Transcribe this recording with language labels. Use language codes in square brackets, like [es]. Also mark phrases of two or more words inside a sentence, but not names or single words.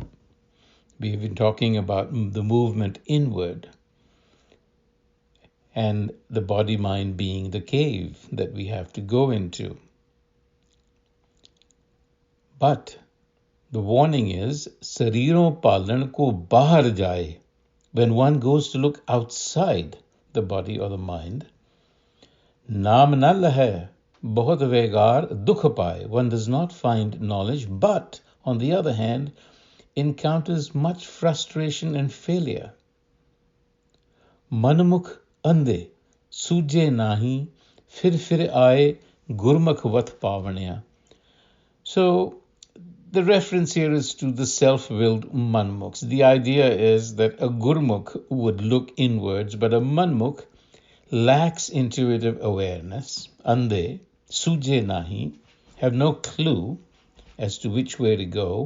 [en] We have been talking about the movement inward and the body-mind being the cave that we have to go into. But the warning is, [pa] ਸਰੀਰੋ ਭਾਲਣ ਕੋ ਬਾਹਰ ਜਾਏ. [en] When one goes to look outside the body or the mind, [pa] ਨਾਮ ਨ ਲਹੇ, ਬਹੁਤ ਵੇਗਾਰ ਦੁਖ ਪਾਏ. [en] One does not find knowledge, but on the other hand, encounters much frustration and failure. [pa] ਮਨਮੁਖ ਅੰਧੇ, ਸੁਝੈ ਨਾਹੀ, ਫਿਰ ਆਏ, ਗੁਰਮੁਖ ਵਾਟ ਪਾਵਣਿਆ. [en] So the reference here is to the self-willed manmukhs. The idea is that a gurmukh would look inwards, but a manmukh lacks intuitive awareness. [pa] ਅੰਧੇ, ਸੁਝੈ ਨਾਹੀ, [en] have no clue as to which way to go.